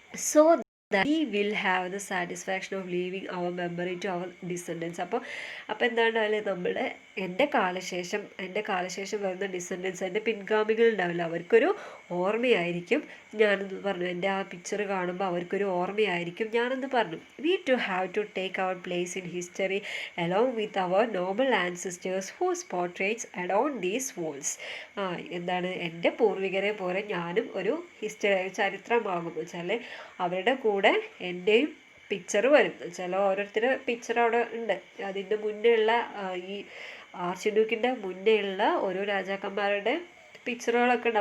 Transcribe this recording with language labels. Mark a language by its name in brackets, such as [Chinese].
[English] So we will have the satisfaction of leaving our memory to our descendants. [Malayalam] അപ്പോൾ എന്താണ് നമ്മുടെ എൻ്റെ കാലശേഷം വരുന്ന ഡിസെൻഡൻസ്, എൻ്റെ പിൻഗാമികൾ ഉണ്ടാവില്ല, അവർക്കൊരു ഓർമ്മയായിരിക്കും ഞാനെന്ന് പറഞ്ഞു. എൻ്റെ ആ പിക്ചർ കാണുമ്പോൾ അവർക്കൊരു ഓർമ്മയായിരിക്കും ഞാനെന്ന് പറഞ്ഞു. [English] we to have to take our place in history along with our noble ancestors whose portraits adorn these walls. [Malayalam] എന്താണ്, എൻ്റെ പൂർവികരെ പോലെ ഞാനും ഒരു ചരിത്രമാകും വെച്ചാൽ അവരുടെ കൂടെ എൻ്റെയും പിക്ചർ വരും. ചില ഓരോരുത്തരുടെ പിക്ചർ അവിടെ ഉണ്ട്. അതിൻ്റെ മുന്നേ ഉള്ള ഈ ആർച്ച്ഡ്യൂക്കിൻ്റെ മുന്നേ ഉള്ള ഓരോ രാജാക്കന്മാരുടെ പിക്ചറുകളൊക്കെ ഉണ്ട്.